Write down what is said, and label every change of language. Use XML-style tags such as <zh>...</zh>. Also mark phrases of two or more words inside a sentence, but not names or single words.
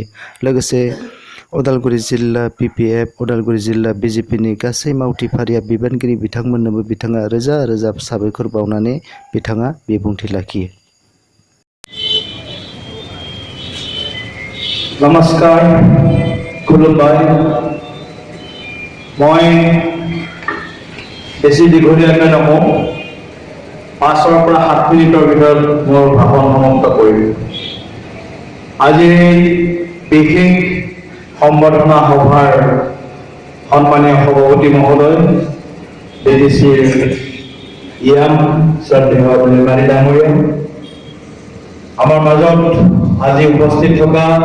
<brx>लोगोसे अदालगुरि जिल्ला BPF, अदालगुरि जिल्ला BJPनि गासै मावथि फारिया बिबानगिरि बिथांमोननोबो बिथाङा रोजा रोजा साबायखर बावनानै बिथाङा बिबुंथि लाखियो। नमस्कार, खुलुमबाय।</brx> <as>মই বেছি দীঘলীয়াকৈ নকওঁ, 5 পৰা 7 মিনিটৰ ভিতৰত মোৰ ভাষণ সমাপ্ত কৰিম। আজি বিশেষ সম্বৰ্ধনা সভাৰ সন্মানীয় সভাপতি মহোদয়, BTCৰ EM শ্ৰদ্ধেয় নীলমাৰী ডাঙৰীয়া, আমাৰ মাজত আজি উপস্থিত থকা</as>